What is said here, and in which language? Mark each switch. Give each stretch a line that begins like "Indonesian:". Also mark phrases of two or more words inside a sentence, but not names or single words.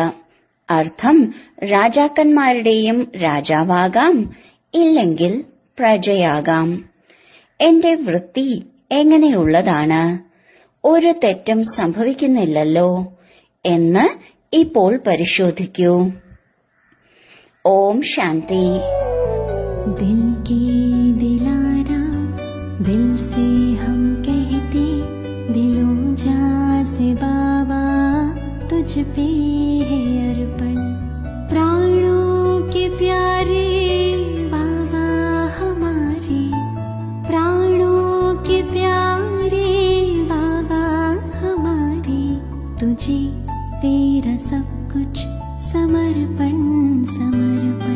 Malayalam: അർത്ഥം: രാജാക്കന്മാരുടെയും രാജാവാകാം, ഇല്ലെങ്കിൽ പ്രജയാകാം. എന്റെ വൃത്തി എങ്ങനെയുള്ളതാണ്? ഒരു തെറ്റും സംഭവിക്കുന്നില്ലല്ലോ എന്ന് ഇപ്പോൾ പരിശോധിക്കൂ. ഓം ശാന്തി.
Hindi: दिल के दिलारा दिल से हम कहते, दिलों जा से बाबा तुझ पे है अर्पण। प्राणों के प्यारे बाबा हमारे, प्राणों के प्यारे बाबा हमारे, तुझे तेरा सब कुछ समर्पण समर्पण।